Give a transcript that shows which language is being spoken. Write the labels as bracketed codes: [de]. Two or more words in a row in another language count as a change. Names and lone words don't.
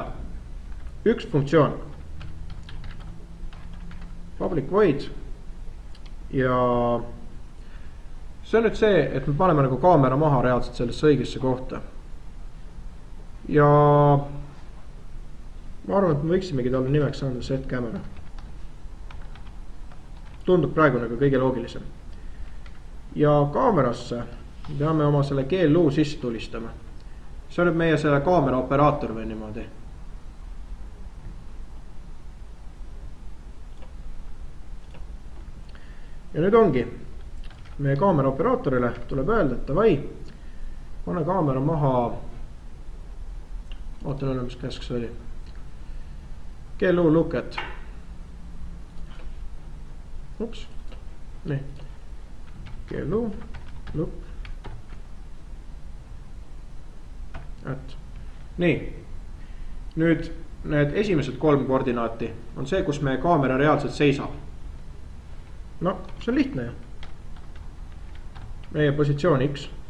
[et] Üks funktsioon. [en] Public void. [et] Ja see on nüüd see, et me paneme nagu kaamera maha reaalselt sellesse õigesse kohta. Ja ma arvan, et me võiksimegi talle nimeks anda set camera. Tundub praegu nagu kõige loogilisem. Ja kaamerasse peame oma selle GLU sisse tulistama. See on nüüd meie selle kaamera operaator või niimoodi. Ja nüüd ongi. Meie kaamera operaatorile tuleb öelda, et davai, pane kaamera maha. Ootan üle, mis käsk see oli. GLU look at. Ups. Nii. GLU look. Et. Nii. Nüüd need esimesed 3 koordinaati on see, kus meie kaamera reaalselt seisab. No, see on lihtne ju. Meie positsioon X.